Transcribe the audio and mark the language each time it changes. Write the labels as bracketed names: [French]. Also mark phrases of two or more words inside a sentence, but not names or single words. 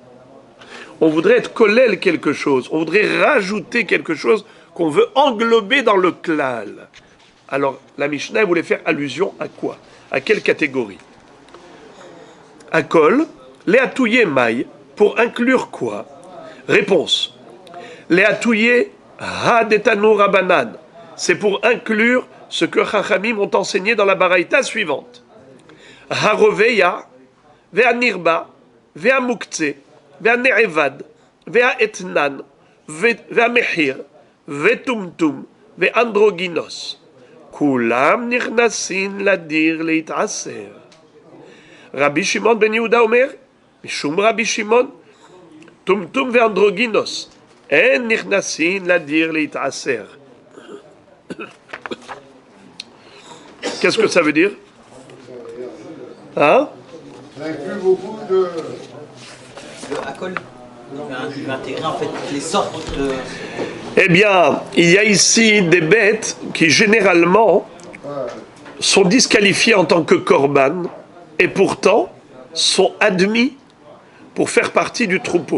[French] On voudrait être kolel quelque chose. On voudrait rajouter quelque chose qu'on veut englober dans le klal. Alors, la Mishnah voulait faire allusion à quoi? À quelle catégorie? [Aramaic] הכל, לאתויי מאי, [French] pour inclure quoi? [Aramaic] Réponse. לאתויי הא דתנו רבנן. C'est pour inclure ce que Chachamim ont enseigné dans la Baraïta suivante. [Hebrew] הרובע, והנרבע, והמוקצה, והנעבד, והאתנן, והמחיר, וטומטום, ואנדרוגינוס. כולם נכנסין לדיר להתעשר. רבי שמעון בן יהודה אומר, משום רבי שמעון, טומטום ואנדרוגינוס. אין נכנסין לדיר להתעשר. [French] Qu'est-ce que ça veut dire? Hein? Ça inclut beaucoup de... Le Hakol, il va intégrer en fait toutes les sortes de... Eh bien, il y a ici des bêtes qui généralement sont disqualifiées en tant que korban et pourtant sont admis pour faire partie du troupeau.